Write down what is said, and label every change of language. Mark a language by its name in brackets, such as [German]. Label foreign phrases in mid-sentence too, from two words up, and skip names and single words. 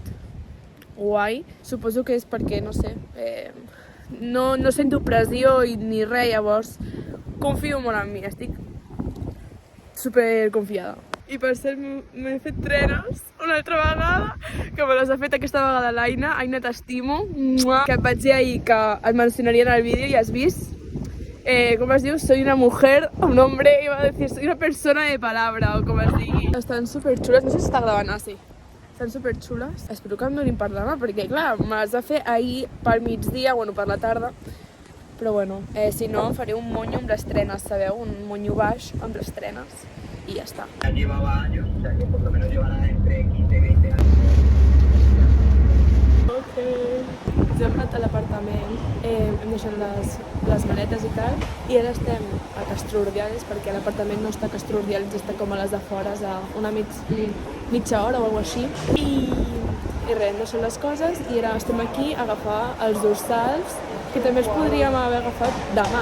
[Catalan] Guai, suposo que és perquè, no sé, no sento pressió ni res, llavors confio molt en mi, estic super confiada. I per cert, m'he fet trenes una altra vegada, que me les ha fet aquesta vegada l'Aina. Aina, t'estimo. Que et vaig dir ahir que et mencionaria en el vídeo i has vist. Com es diu? [Spanish] Soy una mujer, un hombre, iba a decir, soy una persona de palabra, o [Catalan] com es digui. Estan superxules, no sé si està gravant així. Estan superxules. Espero que em donin per demà, perquè clar, me les va fer ahir pel migdia, bueno, per la tarda. Però bueno, si no, faré un monyo amb les trenes, sabeu? Un monyo baix amb les trenes. [Spanish] Y ya está. Ya llevaba años, o sea que por lo menos llevará entre 15 y 20 años. Ok. [Catalan] Ens hem anat a l'apartament, hem deixat les maletes i tal, i ara estem a Castro Urdiales, perquè l'apartament no està a Castro Urdiales, està com a les afores, a una mitja hora o alguna així. I res, no són les coses, i ara estem aquí a agafar els dorsals, que també els podríem haver agafat demà.